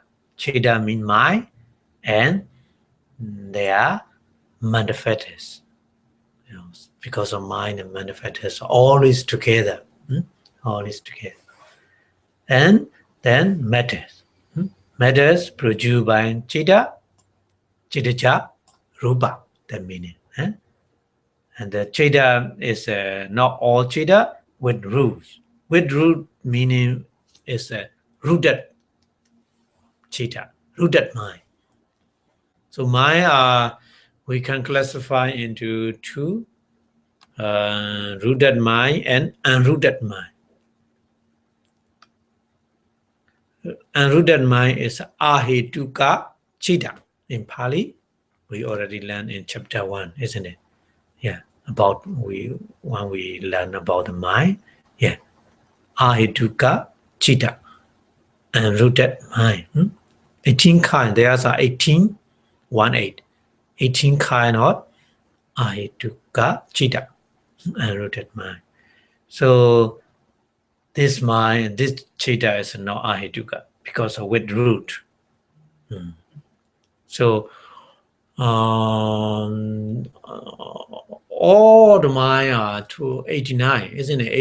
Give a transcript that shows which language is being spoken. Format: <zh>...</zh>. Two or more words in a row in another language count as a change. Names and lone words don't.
<en>Chitta means mind, and they are manifestors. Because of mind and manifestors, all is together. All is together. And then matters. Matters produced by chitta,</en> <pi>chittaja, rupa,</pi> <en>the meaning. And the chitta is not all chitta with roots. With root meaning is a rooted chitta, rooted mind. So mind we can classify into two, rooted mind and unrooted mind. Unrooted mind is</en> <pi>ahetuka chitta.</pi> <en>In Pali, we already learned in chapter 1, isn't it? Yeah, when we learn about the mind, yeah,</en> <pi>ahetuka chitta,</pi> <en>unrooted mind. 18 kind, there are 18, 1-8, 18 kind of</en> <pi>ahetuka chitta,</pi> <en>unrooted mind. So this mind, this chitta is not ahetuka because of with root. So all the mind are to 89, isn't it?</en>